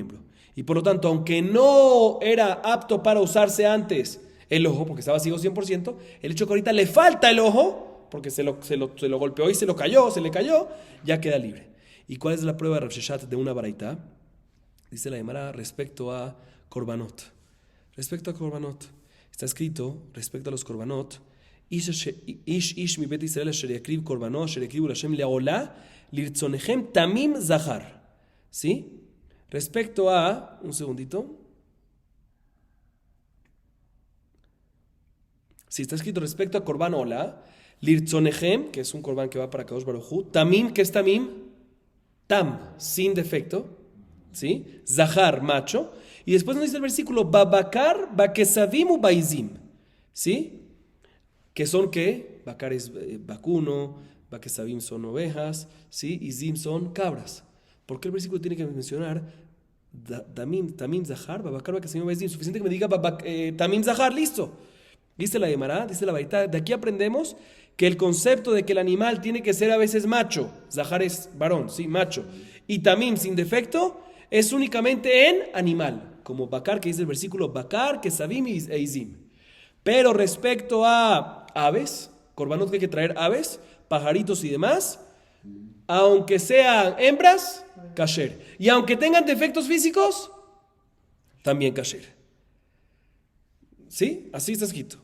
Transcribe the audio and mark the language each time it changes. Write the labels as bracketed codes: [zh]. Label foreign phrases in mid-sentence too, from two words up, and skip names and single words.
[es] Y por lo tanto, aunque no era apto para usarse antes el ojo, porque estaba ciego 100%, el hecho que ahorita le falta el ojo, porque se lo golpeó y se le cayó, ya queda libre. ¿Y cuál es la prueba de Rav Sheshet de una baraita? Dice la Gemara respecto a korbanot. Respecto a korbanot, está escrito respecto a los korbanot, [he] איש מ בית ישראל אשר יקריב קרבנות אשר יקריבו השם לעולה לרצונכם תמים זכר. [es] ¿Sí? Respecto a, un segundito. Si está escrito respecto a korban olah, lirtzonechem, que es un korban que va para Kadosh Baruj Hu, tamim, ¿qué es tamim? Tam, sin defecto. ¿Sí? Zahar, macho. Y después nos dice el versículo, [he] בבקר, בכשבים ו בעזים. [es] ¿Sí? Que son ¿qué? Bakar es vacuno, bakesavim son ovejas, ¿sí? Y zim son cabras. ¿Por qué el versículo tiene que mencionar [he] תמים זכר, בבקר, בכשבים ו בעזים? [es] Suficiente que me diga [he] תמים זכר, [es] listo. Dice la Gemara, dice la Baraita, de aquí aprendemos que el concepto de que el animal tiene que ser a veces macho, zahar es varón, sí, macho, y tamim sin defecto, es únicamente en animal, como bakar, que dice el versículo, [he] בקר, כשבים ו עזים. [es] Pero respecto a aves, korbanot que hay que traer aves, pajaritos y demás, aunque sean hembras, kasher. Y aunque tengan defectos físicos, también kasher. ¿Sí? Así está escrito.